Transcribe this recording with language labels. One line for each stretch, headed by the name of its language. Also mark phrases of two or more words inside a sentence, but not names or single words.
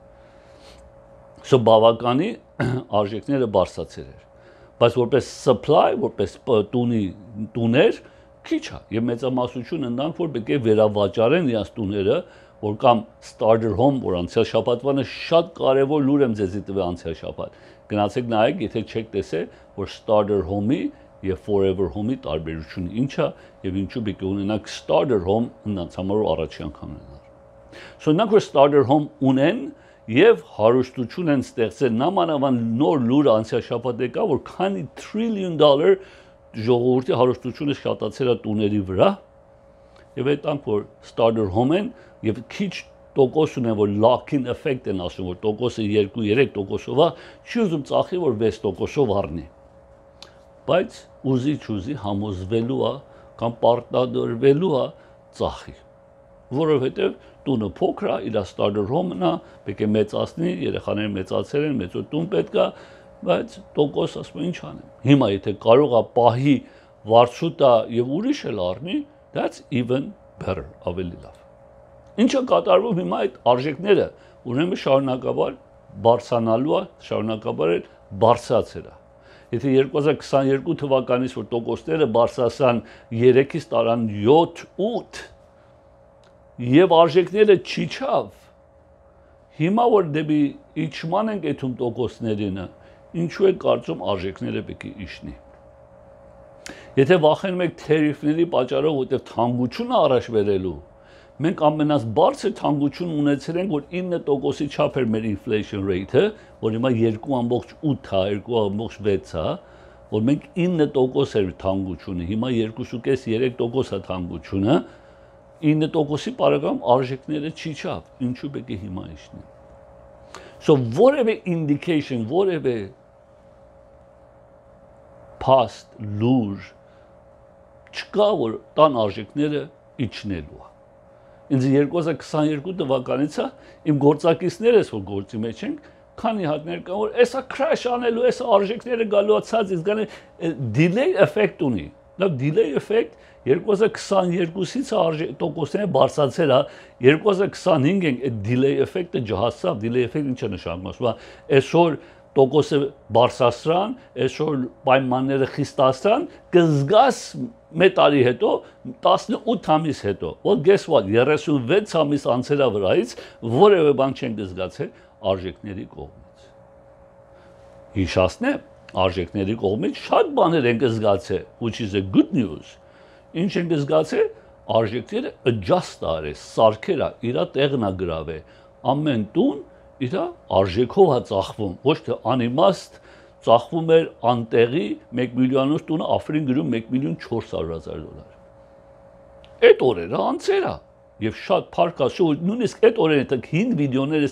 Armenian: So բավականի արժեքները բարձրացել էր։ Բայց որպես supply, որպես տուներ քիչ է, եւ մեծամասնությունը նրանք որ պետք է վերավաճառեն իրենց տուները, որ կամ
English: starter home,
Armenian: որ անցյալ շաբաթվանը շատ կարևոր լուր եմ ձեզի տվել անցյալ շաբաթ։ Գնացեք նայեք, եթե չեք տեսել, որ
English: starter home-
Armenian: ի եւ
English: forever home-
Armenian: ի տարբերությունը ինչ է եւ ինչու պետք է ունենաք
English: starter home
Armenian: նրանց համար առաջի անգամ ունենալ։ So նրանք որ
English: starter home
Armenian: ունեն եւ հարուստություն են ստեղծել, նամանավան նոր լուրը անցյալ շաբաթ եկա, որ քանի $1 trillion ժողովրդի հարուստությունը շատացել է տուների վրա եւ այդտանք որ
English: starter home
Armenian: են եւ քիչ տոկոս ունեն, որ
English: lock-in effect
Armenian: են ասում, որ տոկոսը 2-3%-ով է, չի ուզում ծախի, որ 6%-ով առնի։ Բայց ուզի համոզվելու է կամ պարտադրվելու է ծախի, որովհետեւ տունը փոքր է, իր
English: starter home-
Armenian: ն է, պետք է մեծացնի, երեխաները մեծացել են, մեծո տուն պետք է, բայց տոկոս ասում ինչ անեմ։ Հիմա եթե կարող է պահի վարձու տա եւ ուրիշ էլ առնի,
English: that's even better,
Armenian: ավելի լավ։ Ինչը կատարվում հիմա այդ արժեքները, ուրեմն շարունակաբար բարձրանալու է, շարունակաբար էլ բարձրացել է։ Եթե 2022 թվականից որ տոկոսները բարձրացան 3-ից տարան 7-8 եւ արժեքները չիջավ, հիմա որ դեպի իջման ենք այդում տոկոսներինը, ինչու է կարծում արժեքները պետք է իջնի։ Եթե վախենում եք թերիֆների պատճառով, որտեղ թանկությունը առաջ վերելու, մենք ամենից բարձր թանկություն ունեցել ենք, որ 9%-ի չափ էր մեր
English: inflation rate-
Armenian: ը, որ հիմա 2.8 է, 2.6 է, որ մենք 9% էր թանկությունը, հիմա 2.5-3% է թանկությունը, 9%-ի պարագայում արժեքները չիջավ, ինչու պետք է հիմա իջնի։ So որևէ indication, որևէ փաստ, լուր չկա, որ տան արժեքները իջնելու է։ Ինձ 2022 թվականից է իմ գործակիցներս, որ գործի մեջ ենք, քանի հատներ կան, որ էսա crash անելու, էսա արժեքները գալու ցած, իսկ գալի
English: delay effect
Armenian: ունի։ Լավ
English: delay effect
Armenian: 2022-ից տոկոսները բարձրացել է, 2025 ենք այդ
English: delay effect-
Armenian: ը ջահացավ,
English: delay effect
Armenian: ինչ է նշանակում, այսօր տոկոսը բարձրացրան, այսօր պայմանները խիստացրան, կզգաս մեկ տարի հետո, 18 ամիս հետո, որ
English: guess what,
Armenian: 36 ամիս անցելա վրայից, որևէ բան չեն զգացել արժեքների կողմից։ Հիշացնեմ, արժեքների կողմից շատ բաներ են զգացել,
English: which is a good news։
Armenian: Ինչ են զգացել, արժեքները adjust արել, սարքել է, իր տեղն է գրավել, ամեն տուն իր արժեքով է ծախվում, ոչ թե անիմաստ ծախվում էր անտեղի 1 միլիոնոց տունը Աֆրին գրում 1.400.000 $։ Այդ օրերը անցել է եւ շատ փառք Աստծո, նույնիսկ այդ օրերին դուք 5 վիդեոներս